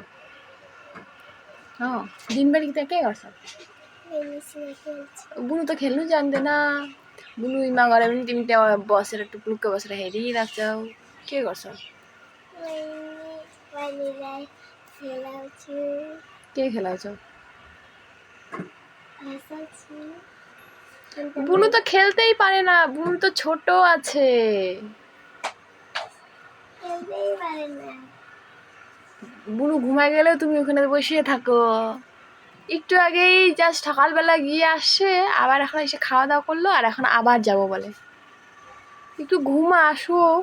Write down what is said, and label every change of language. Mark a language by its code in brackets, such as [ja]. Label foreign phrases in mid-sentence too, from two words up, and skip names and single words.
[ne] दिनभरि त्यहाँ के गर्छौ बुनु त खेल्नु जान्दैन बुनुमा गरे पनि तिमी त्यहाँ बसेर टुप्लुक्क बसेर हेरिराख्छौ के गर्छौ के खेलाउँछौ [bn] বুনু তো খেলতেই পারে না বুনু তো ছোট আছে বুনু ঘুমায় গেলেও তুমি ওখানে বসিয়ে থাকো একটু আগেই জাস্ট সকালবেলা গিয়ে আসছে আবার এখন এসে খাওয়া দাওয়া করলো আর এখন আবার যাবো বলে একটু ঘুমা আসো